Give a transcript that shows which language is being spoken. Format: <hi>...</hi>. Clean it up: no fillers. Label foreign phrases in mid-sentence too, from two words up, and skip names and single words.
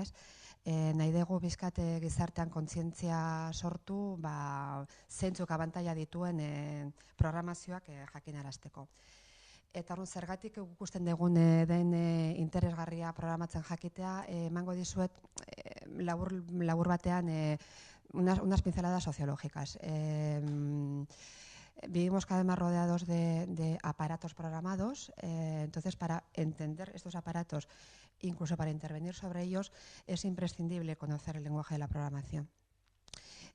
<eu>Nahi dugu bizkat gizartean kontzientzia sortu, zeintzuk abantaila dituen programazioak jakinarazteko. Eta hori zergatik ikusten dugun den interesgarria programatzen jakitea, emango dizuet labur batean</eu> <es>unas pinceladas sociológicas. Vivimos cada vez más rodeados de aparatos programados, entonces para entender estos aparatos, incluso para intervenir sobre ellos, es imprescindible conocer el lenguaje de la programación.</es>